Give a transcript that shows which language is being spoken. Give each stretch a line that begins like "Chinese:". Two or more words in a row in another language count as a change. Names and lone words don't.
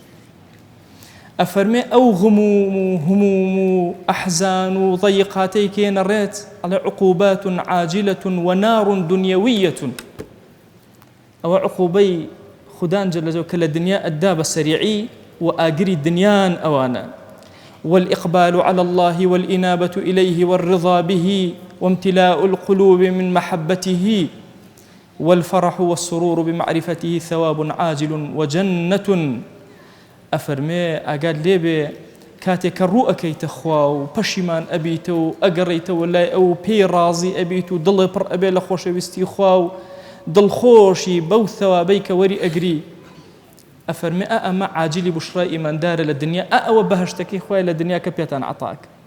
Central Kurdish: ئەفەرمێ ئەو غموم و هەموم و ئەحزان و ضەیقاتەی کێنەڕێت ئەڵێ
Arabic: عقوبات عاجلة ونار دنيوية.
Central Kurdish: ئەوە عقوبەی خودان جەل جەلاوە کە لە دنیا ئەددا بە سەریعی و ئاگری دنیان ئەوانە.
Arabic: والإقبال على الله والإنابة إليه والرضا به وامتلاء القلوب من محبته والفرح والسرور بمعرفته ثواب عاجل وجنة.
Central Kurdish: ئەفەرمێ ئاگاد لێبێ کاتێک کە ڕوو ئەەکەیتە خوا و پەشیمان ئەبیتە و ئەگەڕیتەوە لای ئەو پێی ڕازی ئەبیت و دڵێ پڕ ئەبێ لە خۆشەویستی خوا و دڵخۆشی بەو ثەوابەی کە وەری ئەگری. ئەفەرمێ ئەمە عاجلی بشرای ئیماندارە لە دنیا، ئەوە بەهەشتەکەی خوای لە دنیا کە پێتان عەتاک.